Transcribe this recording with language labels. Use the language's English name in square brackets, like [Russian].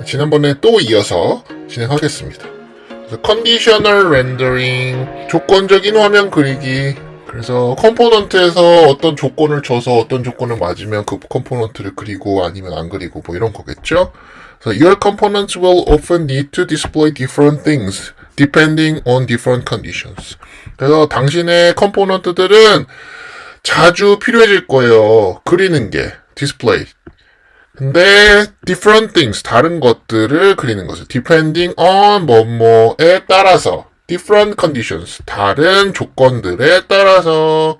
[Korean] 지난번에 또 이어서 진행하겠습니다. 그래서 컨디셔널 렌더링, 조건적인 화면 그리기. 그래서 컴포넌트에서 어떤 조건을 줘서 어떤 조건을 맞으면 그 컴포넌트를 그리고 아니면 안 그리고 뭐 이런 거겠죠. [English] 그래서 your components will often need to display different things depending on different conditions. [Korean] 그래서 당신의 컴포넌트들은 자주 필요해질 거예요. 그리는 게 display. 근데 [English] different things, [Korean] 다른 것들을 그리는 것을 [English] depending on [Korean] 뭐뭐에 따라서 [English] different conditions, [Korean] 다른 조건들에 따라서.